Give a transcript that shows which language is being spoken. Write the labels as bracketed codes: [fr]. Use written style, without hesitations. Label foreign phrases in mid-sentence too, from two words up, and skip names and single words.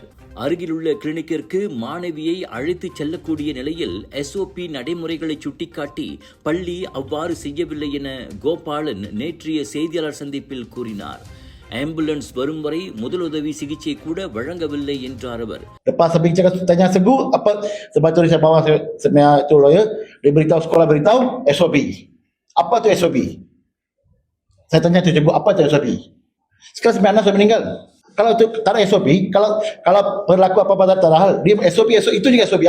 [ta] அருகிலுள்ள கிளினிக்கிற்கு மாணவியை அழைத்துச் செல்லக்கூடிய நிலையில் SOP நடைமுறைகளை சுட்டிக்காட்டி பள்ளி அவ்வாறு செய்யவில்லை என கோபாலன் நேற்றைய செய்தியாளர் சந்திப்பில் கூறினார். ஆம்புலன்ஸ் வரும் வரை முதலுதவி சிகிச்சை கூட வழங்கவில்லை என்றார் அவர். [ms] Lepas habis cakap tanya segu apa sebab tu saya bawa saya tu lawyer dia beritahu sekolah beritahu SOP. Apa tu SOP? Saya tanya tu cikgu apa tu SOP? Sekarang sampai anak saya meninggal. Kalau itu tak ada SOP, kalau berlaku apa-apa tak ada hal, dia SOP itu juga SOP.